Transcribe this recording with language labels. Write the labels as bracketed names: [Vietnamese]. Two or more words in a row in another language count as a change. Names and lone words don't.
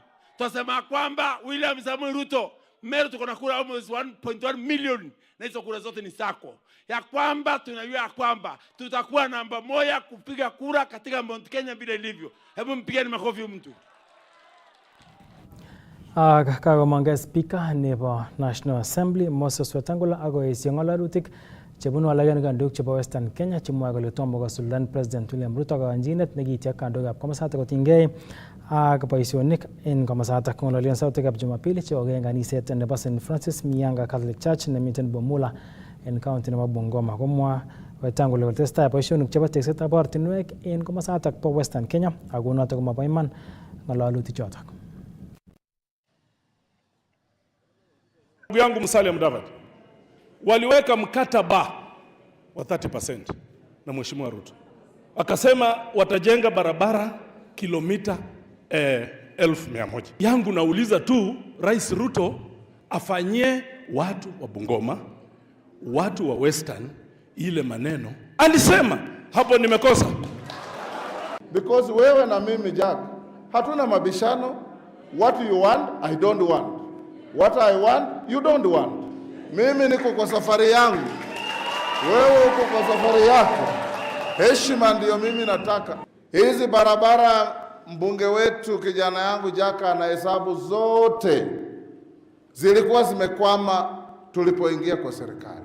[Swahili] Tunasema kwamba William Samoei Ruto Meru tuko na kura almost 1.1 million, na hizo kura zote ni sako, ya kwamba tunajua kwamba tutakuwa namba 1 kupiga kura katika Mount Kenya bila ilivyo. Hebu mpigeni makofi mtu. [Kalenjin] Kakomangei Speaker nebo National Assembly Moses Wetangula akoesio ng'alalutik chebunu alak kandoik chebo Western Kenya chemwoe kole tomo kosuldaen President William Ruto kayanchinet nekityak kandoikab komosatak kotinygei ak boisionik en komosatak. Kong'ololen sautikab Jumapili chekokei en kaniset nebo St Francis Mianga Catholic Church nemiten Bomula en county nebo Bungoma. Komwa Wetangula kole tesetai boisionik chebo teksetab ortinwek en komosatak bo Western Kenya ako notok komobo iman ng'alalutik chotok. [Swahili] Ndugu yangu Musalia Mudavadi waliweka mkataba wa 30% na Mheshimiwa Ruto, akasema watajenga barabara kilomita 1,100. Yangu nauliza tu Rais Ruto afanyie watu wa Bungoma, watu wa Western ile maneno alisema. Hapo nimekosa? Because wewe na mimi Jack hatuna mabishano. [English] What you want I don't want, what I want you don't want. [Swahili] Mimi niko kwa safari yangu, wewe uko kwa safari yako. Heshima ndio mimi nataka. Hizi barabara mbunge wetu kijana yangu Jaka na hesabu zote zilikuwa zimekwama tulipoingia kwa serikali.